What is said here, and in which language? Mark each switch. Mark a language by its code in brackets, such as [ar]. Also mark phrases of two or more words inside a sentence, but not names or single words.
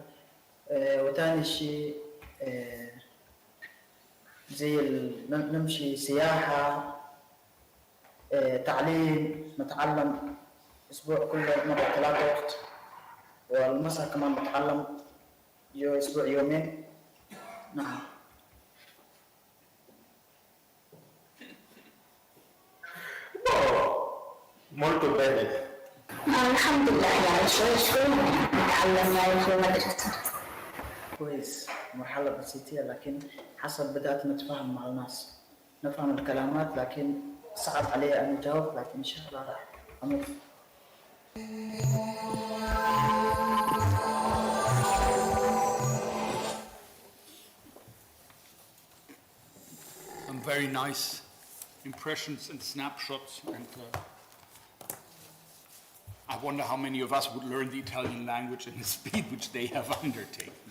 [ar] وثاني شيء زي نمشي سياحة، تعليم، نتعلم أسبوع كل مرة 3 وقت، والمساء كمان نتعلم أسبوع 2. نعم. [it] Molto bene. [ar] الحمد لله يعني شوي نتعلم يعني في المدرسة. كويس، مرحلة بسيطة لكن حسب بدأت نتفاهم مع الناس، نفهم الكلمات لكن صعب علي أن أجاوب، لكن إن شاء الله راح أمر. [en] Some very nice impressions and snapshots, and I wonder how many of us would learn the Italian language in the speed which they have undertaken.